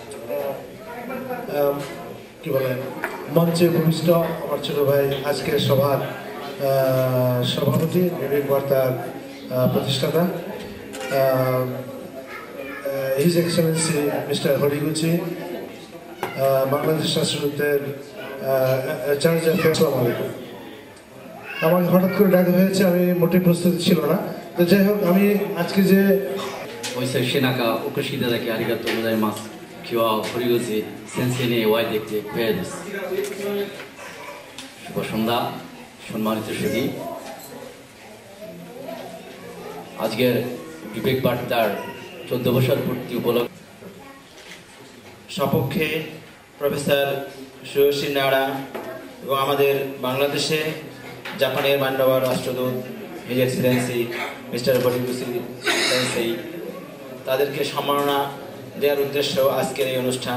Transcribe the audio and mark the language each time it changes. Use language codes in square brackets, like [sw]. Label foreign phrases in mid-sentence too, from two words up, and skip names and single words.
[bn] কি বলে মঞ্চে ভূমিষ্ঠ আমার ছোট ভাই, আজকের সভার সভাপতি, বিবেক বার্তার প্রতিষ্ঠাতা [en] His Excellency Mister [bn] হরিগুচি, বাংলাদেশ রাষ্ট্রদূতের চার্জ অ্যাফেয়ার্স। আসসালামু আলাইকুম। আমাকে হঠাৎ করে ডাকা হয়েছে, আমি মোটেই প্রস্তুতি ছিল না। তো যাই হোক, আমি আজকে যে [ja] 背中お越しいただきありがとうございます。今日は堀口先生にお会いできて光栄です。 [bn] শুভ সন্ধ্যা সম্মানিত সুধী। আজকের বিবেক বার্তার 14 বছর পূর্তি উপলক্ষে সপক্ষে প্রফেসর সুয়োশী নাড়া এবং আমাদের বাংলাদেশে জাপানের মান্যবর রাষ্ট্রদূত [en] His Excellency Mister [bn] হরিগুচি সেন্সেই, তাদেরকে সম্মাননা দেওয়ার উদ্দেশ্য আজকের এই অনুষ্ঠান।